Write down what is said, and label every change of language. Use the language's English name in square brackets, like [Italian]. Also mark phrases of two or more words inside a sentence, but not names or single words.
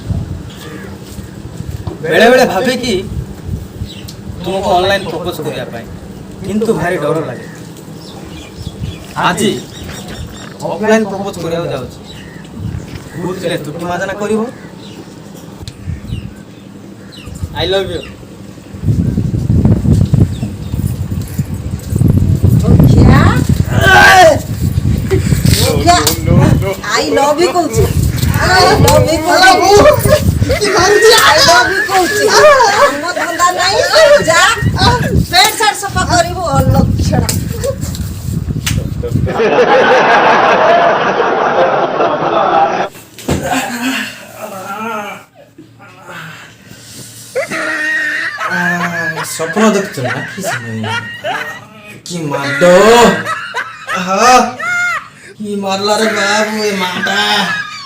[Odia] ବେଳେବେଳେ ଭାବେ କି ତୁମକୁ ଅନଲାଇନ୍ ପ୍ରପୋଜ କରିବା ପାଇଁ, କିନ୍ତୁ ଭାରି ଡର ଲାଗେ। ଆଜି ଅଫଲାଇନ୍ ପ୍ରପୋଜ କରିବାକୁ ଯାଉଛି। ବୁଝିଲେ ତୁଟି ମାଜନା କରିବ। [English] I love you. I love you coach. I love you coach. I love you coach. [Odia] ଆମ ଧନ୍ଦା ନାହିଁ ଯା ପେଟ ସାର୍ଟ ସଫା କରିବୁ ଅଲକ୍ଷଣ। ସ୍ୱପ୍ନ ଦେଖୁଛ ନା କି ମାଡ କି ମାରିଲା ରେ ବାବୁ ଏ ମାଟା।